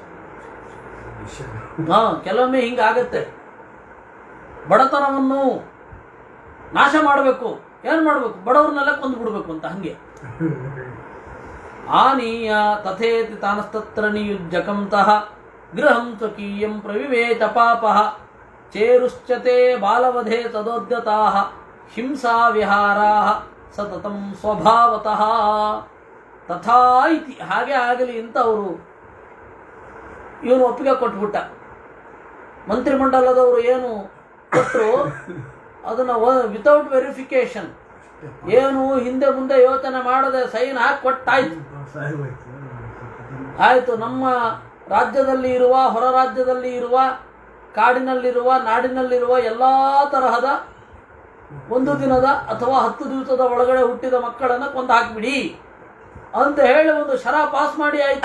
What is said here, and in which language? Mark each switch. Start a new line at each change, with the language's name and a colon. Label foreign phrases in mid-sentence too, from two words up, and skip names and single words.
Kannada: ಕೆಲವೊಮ್ಮೆ ಹಿಂಗಾಗತ್ತೆ. ಬಡತನವನ್ನು ನಾಶ ಮಾಡಬೇಕು, ಏನು ಮಾಡಬೇಕು? ಬಡವ್ರನ್ನೆಲ್ಲ ಕೊಂದುಬಿಡ್ಬೇಕು ಅಂತ. ಹಂಗೆ
Sanskrit: ಆನೀಯ ತಥೇತಿ ತಾನಸ್ತತ್ರ ನಿಯುಜ್ಯಕಂತಃ ಗೃಹಂ ಸ್ವಕೀಯಂ ಪ್ರವಿವೇಚ ಪಾಪಃ ಚೇರುಶ್ಚತೆ ಬಾಲವಧೆ ತದೋದ್ಯತಾಃ ಹಿಂಸಾ ವಿಹಾರಾಃ ಸತತಂ ಸ್ವಭಾವತಃ ತಥಾ ಇತಿ.
Kannada: ಹಾಗೆ ಆಗಲಿ ಅಂತ ಅವರು ಇವನು ಒಪ್ಪಿಗೆ ಕೊಟ್ಬಿಟ್ಟ. ಮಂತ್ರಿಮಂಡಲದವರು ಏನು ಕೊಟ್ಟರು ಅದನ್ನು
English: without verification,
Kannada: ಏನು ಹಿಂದೆ ಮುಂದೆ ಯೋಚನೆ ಮಾಡದೆ ಸೈನ್ ಹಾಕಿ ಕೊಟ್ಟಾಯ್ತು. ಆಯಿತು, ನಮ್ಮ ರಾಜ್ಯದಲ್ಲಿ ಇರುವ, ಹೊರ ರಾಜ್ಯದಲ್ಲಿ ಇರುವ, ಕಾಡಿನಲ್ಲಿರುವ, ನಾಡಿನಲ್ಲಿರುವ ಎಲ್ಲ ತರಹದ 1 ದಿನದ ಅಥವಾ 10 ದಿವಸದ ಒಳಗಡೆ ಹುಟ್ಟಿದ ಮಕ್ಕಳನ್ನು ಕೊಂದು ಹಾಕಿಬಿಡಿ ಅಂತ ಹೇಳಿ ಒಂದು ಶರ ಪಾಸ್ ಮಾಡಿ ಆಯಿತು.